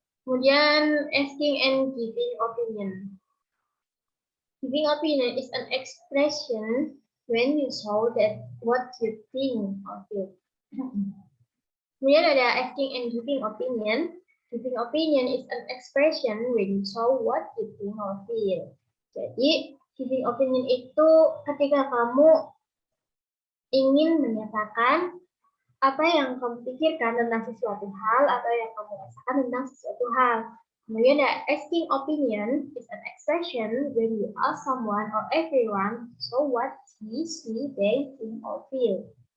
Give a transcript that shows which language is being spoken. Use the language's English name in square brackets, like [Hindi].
[Indonesian] Kemudian [English] asking and giving opinion. Giving opinion is an expression when you show that what you think or feel. [Indonesian] Kemudian ada [English] asking and giving opinion. Giving opinion is an expression when you show what you think or feel. [Indonesian] Jadi, giving opinion itu ketika kamu ingin menyatakan apa yang kamu pikirkan tentang sesuatu hal atau yang kamu rasakan tentang sesuatu hal. Kemudian ada [English] asking opinion is an expression when you ask someone or everyone so what he, she, they think or feel.